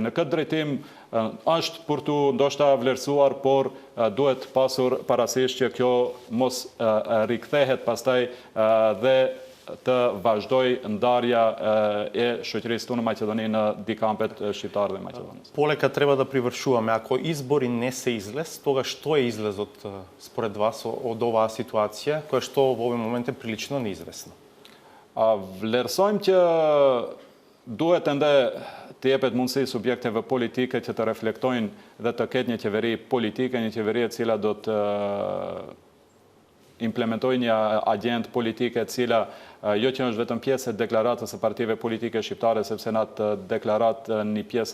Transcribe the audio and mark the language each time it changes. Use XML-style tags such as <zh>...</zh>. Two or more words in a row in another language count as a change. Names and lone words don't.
<sq>Në këtë drejtim është për tu ndoshta vlerësuar, por duhet pasur parasysh që kjo mos rikthehet pastaj dhe të vazhdoj ndarja e shoqërisë tonë në Maqedoni në дикампет shqiptar dhe Maqedonisë.</sq> <mk>Полека треба да привршуваме. Ако избори не се излез, тогаш што е излезот според вас од оваа ситуација, која што во овој момент е прилично неизвестна?</mk> <sq>Vlerësojmë që duhet ende të jepet mundësi subjekteve politike që të reflektojnë dhe të ketë një qeveri politike, një qeveri e cila do të implementojë një agendë politike e cila jo që është vetëm pjesë e deklaratës së partive politike shqiptare, sepse në atë deklaratë një pjesë</sq>